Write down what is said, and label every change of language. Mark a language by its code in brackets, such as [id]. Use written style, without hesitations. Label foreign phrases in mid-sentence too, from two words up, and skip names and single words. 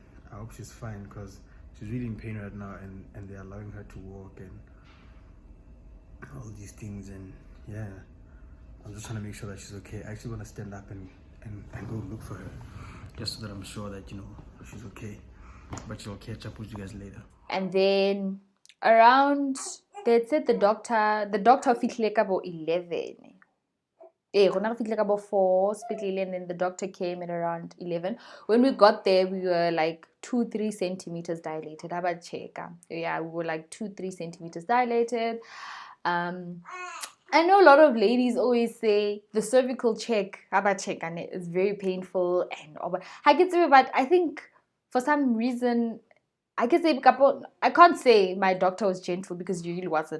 [en] I hope she's fine, because she's really in pain right now, and they're allowing her to walk and all these things, and I'm just trying to make sure that she's okay. I actually want to stand up and go look for her, just so that I'm sure that she's okay. But she'll catch up with you guys later. And then around, they said the doctor [tn] fitlile ka bo 11. Rona re fitlile ka bo 4 spetlele, [en] and then the doctor came at around 11. When we got there, we were like 2-3 centimeters dilated. How about check? Yeah, we were like 2-3 centimeters dilated. I know a lot of ladies always say the cervical check, and it's very painful, but I think for some reason, I can't say my doctor was gentle, because he really wasn't.